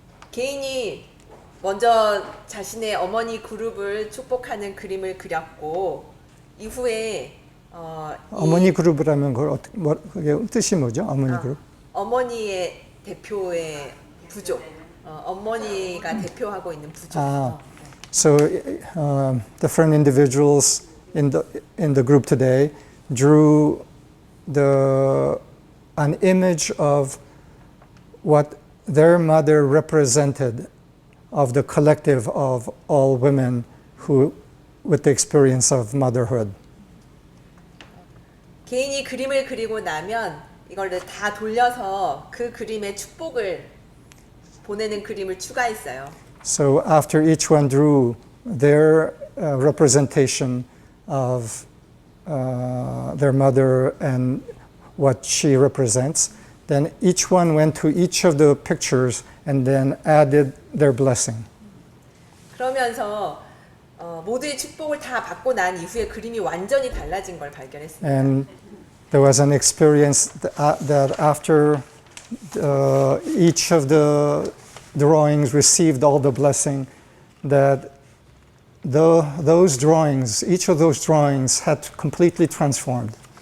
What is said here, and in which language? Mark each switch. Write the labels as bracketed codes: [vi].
[ko] 개인이 먼저 자신의 어머니 그룹을 축복하는 그림을 그렸고 이후에 어머니 그룹이라면 그게 뜻이 뭐죠? 어머니 그룹? 어머니의 대표의 부족, 어머니가 대표하고 있는 부족. [en] So different individuals in the group today drew an image of what their mother represented of the collective of all women who with the experience of motherhood. [ko] 개인이 그림을 그리고 나면 이걸 다 돌려서 그 그림의 축복을 보내는 그림을 추가했어요. [en] So after each one drew their representation of their mother and what she represents, then each one went to each of the pictures and then added their blessing. [ko] 그러면서 모두의 축복을 다 받고 난 이후에 그림이 완전히 달라진 걸 발견했습니다. [en] And there was an experience that after each of the drawings received all the blessing, that those drawings, each of those drawings had completely transformed.